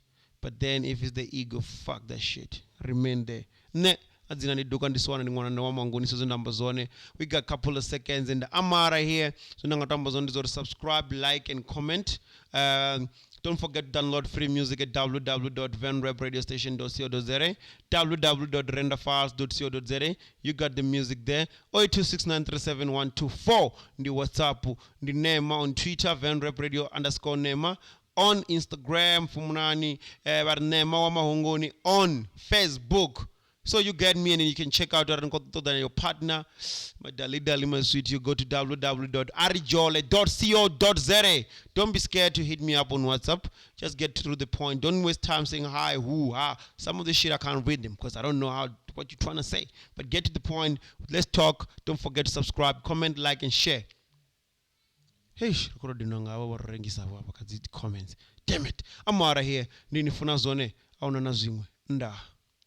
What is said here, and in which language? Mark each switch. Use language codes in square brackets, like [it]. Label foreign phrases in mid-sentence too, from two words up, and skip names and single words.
[en] But then if it's the ego, fuck that shit. Remain there. We got a couple of seconds and Amara here. So subscribe, like, and comment. Don't forget to download free music at www.venrapradiostation.co.za, www.renderfiles.co.za. You got the music there. 0826937124. The WhatsApp, the name on Twitter, venrapradio_nema. On Instagram, Fumunani, Nema Mahongoni. On Facebook. So you get me, and you can check out your partner, my dali, my sweet. You go to www.arijole.co.za. Don't be scared to hit me up on WhatsApp. Just get to the point. Don't waste time saying hi, who, ha. Some of the shit I can't read them because I don't know what you're trying to say. But get to the point. Let's talk. Don't forget to subscribe, comment, like, and share. [ve] Heish, ri khou dina nga vha rengisa vha kha dzi comments. [en] Damn it. I'm out of here. [ve] Ndi ni funa zwone, a una na zwiṅwe. Nda.